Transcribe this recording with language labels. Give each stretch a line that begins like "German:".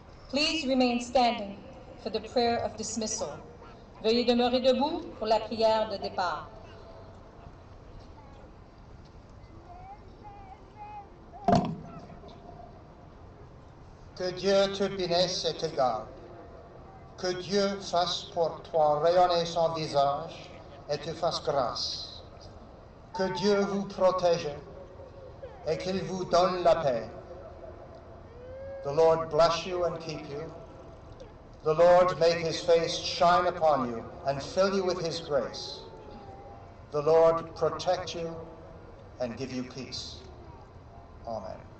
English: Please remain standing for the prayer of dismissal.
French: Veuillez demeurer debout pour la prière de départ. Que Dieu te bénisse et te garde. Que Dieu fasse pour toi rayonner son visage et te fasse grâce. Que Dieu vous protège et qu'il vous donne la paix.
English: The Lord bless you and keep you. The Lord make his face shine upon you and fill you with his grace. The Lord protect you and give you peace. Amen.